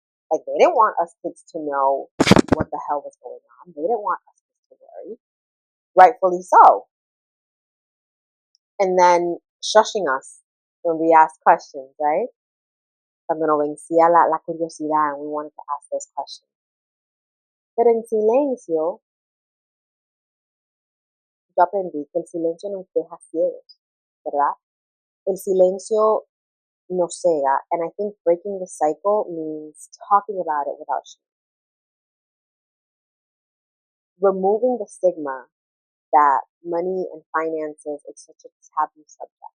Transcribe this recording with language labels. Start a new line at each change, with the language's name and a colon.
English: Like they didn't want us kids to know what the hell was going on. They didn't want us kids to worry, rightfully so. And then shushing us when we asked questions, right?
Spanish: Cuando nos vencía la curiosidad
English: and we wanted to ask those questions.
Spanish: Pero en silencio, yo aprendí que el silencio nos deja ciegos, ¿verdad? El silencio nos cega,
English: and I think breaking the cycle means talking about it without shame. Removing the stigma that money and finances is such a taboo subject.